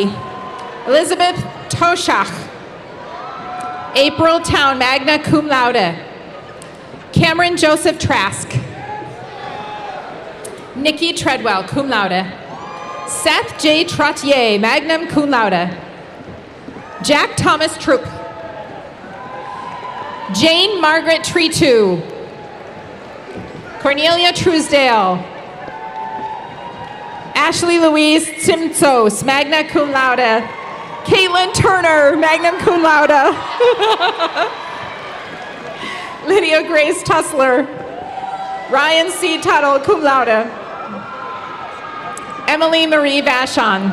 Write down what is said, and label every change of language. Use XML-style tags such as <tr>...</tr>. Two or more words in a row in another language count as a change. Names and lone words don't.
<en>Elizabeth Toshach. April Town,</en> <la>magna cum laude.</la> <en>Cameron Joseph Trask. Nikki Treadwell,</en> <la>cum laude.</la> <en>Seth J.</en> <la>Trottier, magna cum laude.</la> <en>Jack Thomas Troop. Jane Margaret Treetu. Cornelia Truesdale. Ashley Louise Simtzos,</en> <la>magna cum laude.</la> <en>Caitlin Turner,</en> <la>magna cum laude.</la> <en>Lydia Grace Tussler. Ryan C. Tuttle,</en> <la>cum laude.</la> <en>Emily Marie Vachon.</en>